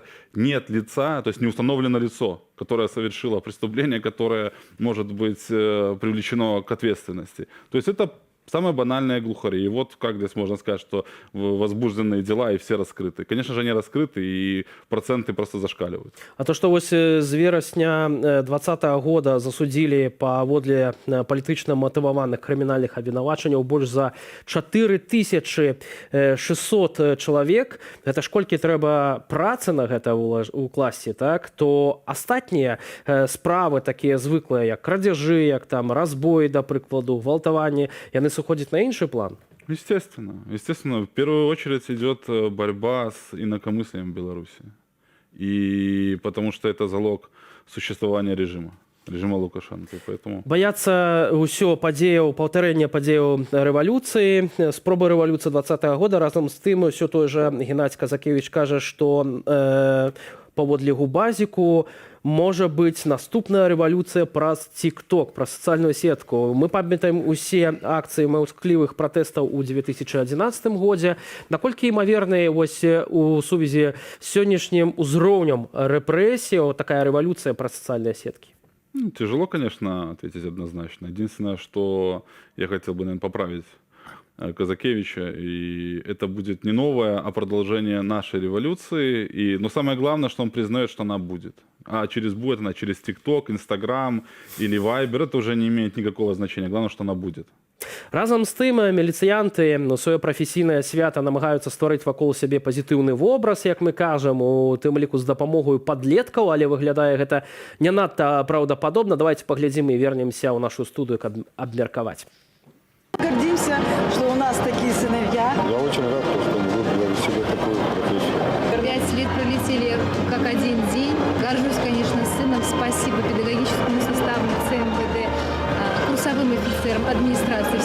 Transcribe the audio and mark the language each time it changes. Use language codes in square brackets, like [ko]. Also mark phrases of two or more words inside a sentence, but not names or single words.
[ru] Нет лица, то есть не установлено лицо, которое совершило преступление, которое может быть привлечено к ответственности. То есть это самые банальные глухари. И вот как здесь можно сказать, что возбужденные дела и все раскрыты. Конечно же, они раскрыты, и проценты просто зашкаливают. [be] А то, што вось з верасня 2020 года засудзілі паводле палітычна матываваных крымінальных абвінавачанняў больш за 4600 чалавек, гэта ж колькі трэба працы на гэта ўкласці, так, то астатнія справы такія звыклыя, як крадзяжы, як там разбой, да прыкладу, гвалтаванні, яны сыходзяць на іншы план. [ru] Естественно. Естественно, в первую очередь идет борьба с инакомыслием в Беларуси. И потому что это залог существования режима Лукашенко. Поэтому... [be] Баяцца ўсё падзеяў, паўтарэння падзеяў рэвалюцыі, спробы рэвалюцыі 20-го года. Разам з тым, ўсё той жа Геннадзь Казакевіч кажа, што паводле губазіку можа быць наступная рэвалюцыя праз TikTok, праз сацыяльную сетку. Мы памятаем усе акцыі маўсклівых пратэстаў у 2011 годзе. Наколькі імаверныя вось у сувязі з сённяшнім узроўнем рэпрэсіяў такая рэвалюцыя праз сацыяльныя сеткі? [ru] Тяжело, конечно, ответить однозначно. Единственное, что я хотел бы, наверное, поправить Казакевича, и это будет не новое, а продолжение нашей революции. Но самое главное, что он признает, что она будет. А будет она через TikTok, Instagram или Viber, это уже не имеет никакого значения. Главное, что она будет. [be] Разам з тым, міліцыянты сваё прафесійнае свята намагаюцца стварыць вакол сябе пазітыўны вобраз, як мы кажам, у тым ліку з дапамогаю падлеткаў, але выглядае гэта не надта праўдападобна. Давайте паглядзім і вернемся ў нашу студыю, каб абмеркаваць. [ru] Гордимся, что у нас такие сыновья. Я очень рад, что мы выбрали себе такую профессию. 5 лет пролетели как один день. Горжусь, конечно, сыном. Спасибо педагогическому составу ЦМВД, курсовым офицерам, администрации.